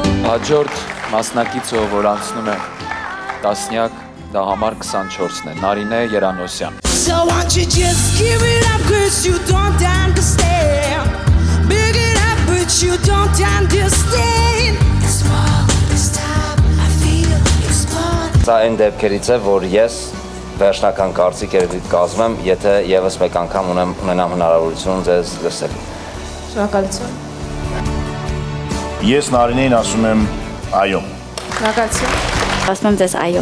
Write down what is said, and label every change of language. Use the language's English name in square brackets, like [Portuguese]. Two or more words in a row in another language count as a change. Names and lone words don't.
[Armenian] Հաջորդ մասնակիցը, որ անցնում է տասնյակ, դա համար 24-ն է, Նարինե Երանոսյան։ [English] So won't you just give it up, cause you don't understand. Big it up, but you don't understand. Small this time, I feel explode. [Armenian] Սա այն դեպքերից է, որ ես վերջնական կարծիք կազմեմ, եթե եւս մեկ անգամ ունենամ հնարավորություն ձեզ լսելու։ Շնորհակալություն։ Ես Նարինեին ասում եմ այո։ Շնորհակալություն։ Ասում եմ ձեզ այո։